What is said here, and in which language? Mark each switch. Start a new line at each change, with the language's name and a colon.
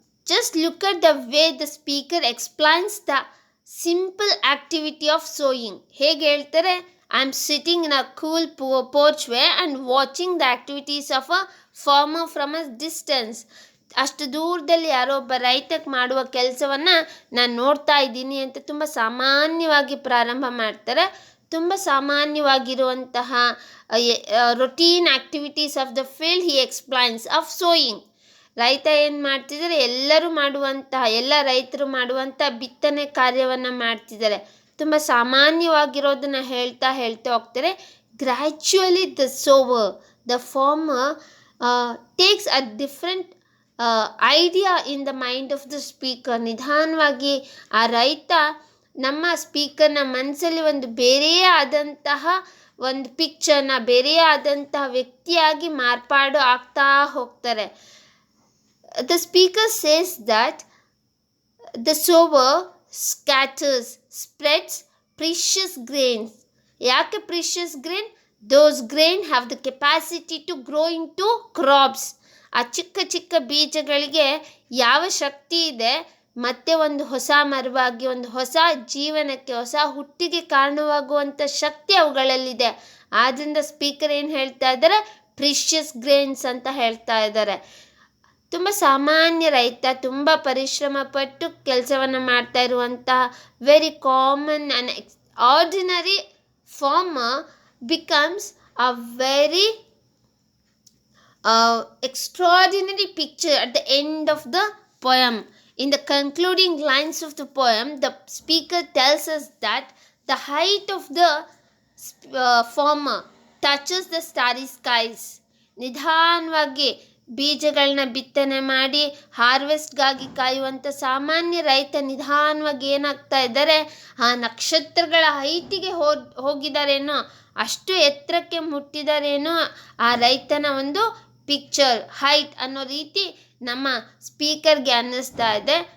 English: Just look at the way the speaker explains the simple activity of sowing.
Kannada: ಹೇಗೆ ಹೇಳ್ತಾರೆ?
English: I am sitting in a cool porchway and watching the activities of a farmer from a distance.
Kannada: ಅಷ್ಟು ದೂರದಲ್ಲಿ ಯಾರೋ ಒಬ್ಬ ರೈತಕ್ಕೆ ಮಾಡುವ ಕೆಲಸವನ್ನು ನಾನು ನೋಡ್ತಾ ಇದ್ದೀನಿ ಅಂತ ತುಂಬ ಸಾಮಾನ್ಯವಾಗಿ ಪ್ರಾರಂಭ ಮಾಡ್ತಾರೆ. ತುಂಬ ಸಾಮಾನ್ಯವಾಗಿರುವಂತಹ
English: Routine activities of the field he explains of sowing.
Kannada: ರೈತ ಏನು ಮಾಡ್ತಿದ್ದಾರೆ? ಎಲ್ಲ ರೈತರು ಮಾಡುವಂಥ ಬಿತ್ತನೆ ಕಾರ್ಯವನ್ನು ಮಾಡ್ತಿದ್ದಾರೆ. ತುಂಬ ಸಾಮಾನ್ಯವಾಗಿರೋದನ್ನು ಹೇಳ್ತಾ ಹೋಗ್ತಾರೆ.
English: Gradually the sower, the farmer takes a different idea in the mind of the speaker.
Kannada: ನಿಧಾನವಾಗಿ ಆ ರೈತ ನಮ್ಮ ಸ್ಪೀಕರ್ನ ಮನಸ್ಸಲ್ಲಿ ಒಂದು ಬೇರೆಯೇ ಆದಂತಹ ಒಂದು ಪಿಕ್ಚರ್ನ, ಬೇರೆಯೇ ಆದಂತಹ ವ್ಯಕ್ತಿಯಾಗಿ ಮಾರ್ಪಾಡು ಆಗ್ತಾ ಹೋಗ್ತಾರೆ.
English: The speaker says that the sower spreads precious grains.
Kannada: ಯಾಕೆ
English: precious grain? Those grain have the capacity to grow into crops.
Kannada: ಆ ಚಿಕ್ಕ ಚಿಕ್ಕ ಬೀಜಗಳಿಗೆ ಯಾವ ಶಕ್ತಿ ಇದೆ? ಮತ್ತೆ ಒಂದು ಹೊಸ ಮರವಾಗಿ, ಒಂದು ಹೊಸ ಜೀವನಕ್ಕೆ, ಹೊಸ ಹುಟ್ಟಿಗೆ ಕಾರಣವಾಗುವಂಥ ಶಕ್ತಿ ಅವುಗಳಲ್ಲಿದೆ. ಆದ್ದರಿಂದ ಸ್ಪೀಕರ್ ಏನು ಹೇಳ್ತಾ ಇದ್ದಾರೆ? ಪ್ರಿಷಿಯಸ್ ಗ್ರೇನ್ಸ್ ಅಂತ ಹೇಳ್ತಾ ಇದ್ದಾರೆ. ತುಂಬ ಸಾಮಾನ್ಯ ರೈತ, ತುಂಬ ಪರಿಶ್ರಮ ಪಟ್ಟು ಕೆಲಸವನ್ನು ಮಾಡ್ತಾ ಇರುವಂತಹ
English: Very common and ordinary farmer becomes a very extraordinary picture at the end of the poem. In the concluding lines of the poem, the speaker tells us that the height of the farmer touches the starry skies.
Kannada: ನಿಧಾನವಾಗಿ ಬೀಜಗಳನ್ನ ಬಿತ್ತನೆ ಮಾಡಿ ಹಾರ್ವೆಸ್ಟ್ಗಾಗಿ ಕಾಯುವಂಥ ಸಾಮಾನ್ಯ ರೈತ ನಿಧಾನವಾಗಿ ಏನಾಗ್ತಾ ಇದ್ದಾರೆ? ಆ ನಕ್ಷತ್ರಗಳ ಹೈಟಿಗೆ ಹೋಗಿದ್ದಾರೇನೋ, ಅಷ್ಟು ಎತ್ತರಕ್ಕೆ ಮುಟ್ಟಿದಾರೇನೋ ಆ ರೈತನ ಒಂದು ಪಿಕ್ಚರ್, ಹೈಟ್ ಅನ್ನೋ ರೀತಿ ನಮ್ಮ ಸ್ಪೀಕರ್ಗೆ ಅನ್ನಿಸ್ತಾ ಇದೆ.